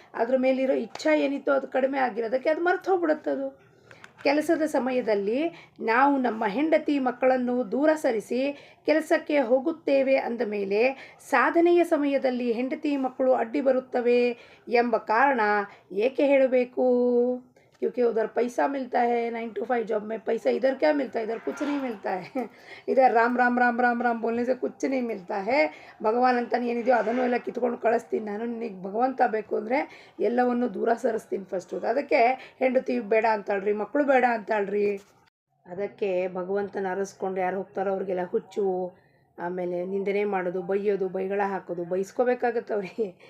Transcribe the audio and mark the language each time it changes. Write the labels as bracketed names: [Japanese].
[Kannada] ಅದ್ರ ಮೇಲಿರೋ ಇಚ್ಛಾ ಏನಿತ್ತು ಅದು ಕಡಿಮೆ ಆಗಿರೋದಕ್ಕೆ ಅದು ಮರ್ತು ಹೋಗ್ಬಿಡುತ್ತದು. ಕೆಲಸದ ಸಮಯದಲ್ಲಿ ನಾವು ನಮ್ಮ ಹೆಂಡತಿ ಮಕ್ಕಳನ್ನು ದೂರ ಸರಿಸಿ ಕೆಲಸಕ್ಕೆ ಹೋಗುತ್ತೇವೆ ಅಂದ ಮೇಲೆ ಸಾಧನೆಯ ಸಮಯದಲ್ಲಿ ಹೆಂಡತಿ ಮಕ್ಕಳು ಅಡ್ಡಿ ಬರುತ್ತವೆ ಎಂಬ ಕಾರಣ ಏಕೆ ಹೇಳಬೇಕು? [Hindi] क्योंकि उधर पैसा मिलता है, 9 to 5 जॉब में पैसा इधर क्या मिलता है, इधर कुछ नहीं मिलता है. इधर राम राम राम राम राम बोलने से कुछ नहीं मिलता है. [Kannada] ಭಗವಾನ್ ಅಂತಾನೆ ಏನಿದೆಯೋ ಅದನ್ನು ಎಲ್ಲ ಕಿತ್ಕೊಂಡು ಕಳಿಸ್ತೀನಿ ನಾನು. ನಿನಗೆ ಭಗವಂತ ಬೇಕು ಅಂದರೆ ಎಲ್ಲವನ್ನು ದೂರ ಸರಿಸ್ತೀನಿ ಫಸ್ಟು. ಅದಕ್ಕೆ ಹೆಂಡತಿ ಬೇಡ ಅಂತಾಳ್ರಿ, ಮಕ್ಕಳು ಬೇಡ ಅಂತಾಳ್ರಿ. ಅದಕ್ಕೆ ಭಗವಂತನ ಅರಸ್ಕೊಂಡು ಯಾರು ಹೋಗ್ತಾರೋ ಅವ್ರಿಗೆಲ್ಲ ಹುಚ್ಚು, ಆಮೇಲೆ ನಿಂದನೆ ಮಾಡೋದು, ಬೈಯೋದು, ಬೈಗಳ ಹಾಕೋದು, ಬೈಸ್ಕೋಬೇಕಾಗತ್ತೆ ಅವ್ರಿಗೆ.